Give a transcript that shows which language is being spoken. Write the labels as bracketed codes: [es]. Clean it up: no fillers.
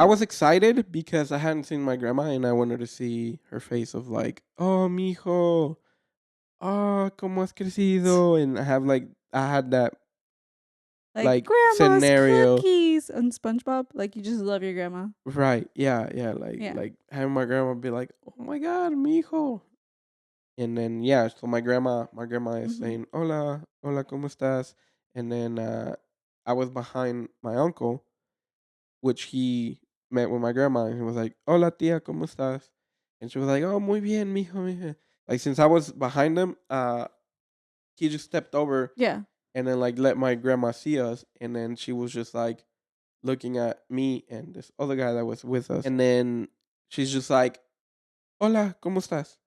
[en] I was excited because I hadn't seen my grandma, and I wanted to see her face of like, oh, [es] mijo, oh, cómo has crecido, [en] and I had that like grandma's scenario. cookies on SpongeBob. Like, you just love your grandma. Right. Yeah. Yeah. Like having my grandma be like, "Oh my God, mijo," and then yeah. So my grandma is Mhm. [es] saying, "Hola, hola, cómo estás?" [en] And then I was behind my uncle, which he met with my grandma, and he was like, [es] "Hola, tía, cómo estás?" [en] And she was like, "Oh, [es] muy bien, mijo, mijo." [en] Like since I was behind him, he just stepped over Yeah. and then like let my grandma see us, and then she was just like looking at me and this other guy that was with us. And then she's just like, [es] Hola, ¿cómo estás?